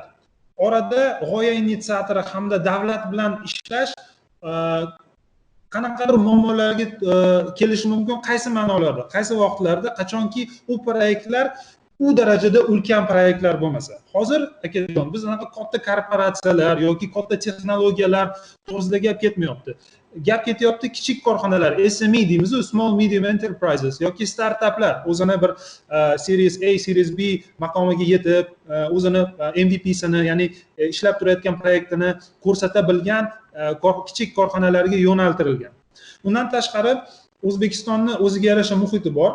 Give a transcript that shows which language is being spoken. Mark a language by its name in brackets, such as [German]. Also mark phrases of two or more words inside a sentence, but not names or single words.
[Uzbek] Orada g'oya initsiatori hamda davlat bilan ishlash qanaqadir muammolarga kelishi mumkin, qaysi ma'nolarda, qaysi vaqtlarda, qachonki u proyektlar u darajada ulkan proyektlar bo'lmasa. Hozir akajon biz anaqa katta korporatsiyalar yoki katta texnologiyalar to'g'risida gap ketmayapti. Gap ketyapti kichik korxonalar, SME deymiz, [English] small medium enterprises [Uzbek] yoki startaplar o'zini bir Series A, Series B maqomiga yetib, o'zini MVPsini, ya'ni ishlab turayotgan proyektini ko'rsata bilgan kichik korxonalarga yo'naltirilgan. Undan tashqari O'zbekistonni o'ziga yarasha muhiti bor.